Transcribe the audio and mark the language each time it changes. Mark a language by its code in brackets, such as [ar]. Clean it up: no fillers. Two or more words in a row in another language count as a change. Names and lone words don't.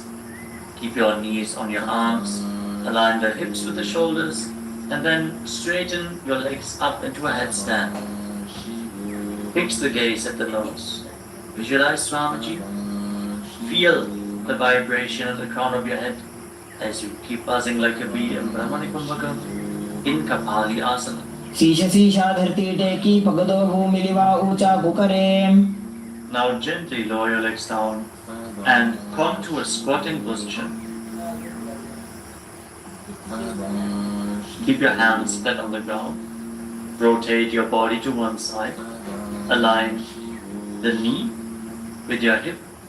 [en] Keep your knees on your arms, align the hips with the shoulders, and then straighten your legs up into a headstand. Fix the gaze at the nose. Visualize Swamiji. Feel the vibration of the crown of your head as you keep buzzing like a bee in Brahmani Kumbhaka in Kapali Asana. [hi] शीश शीशा धरती टेकी पगदो भूमिलिवा ऊंचा कुकरे. [en] Now gently lower your legs down and come to a squatting position. Keep your hands flat on the ground. Rotate your body to one side. Align the knee with your hip.